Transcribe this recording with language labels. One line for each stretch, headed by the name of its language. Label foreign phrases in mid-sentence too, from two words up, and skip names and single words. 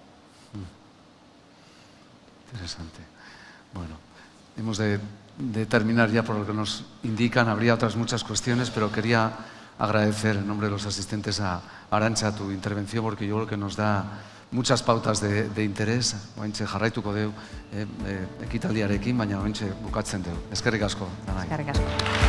Spanish: Interesante. Bueno, hemos de terminar ya por lo que nos indican. Habría otras muchas cuestiones, pero quería agradecer en nombre de los asistentes a Arantxa tu intervención, porque yo creo que nos da muchas pautas de interés.
Basque: Ointxe jarraituko deu ekitaldiarekin, baina ointxe bukatzen deu. Eskerrik asko. Eskerrik asko.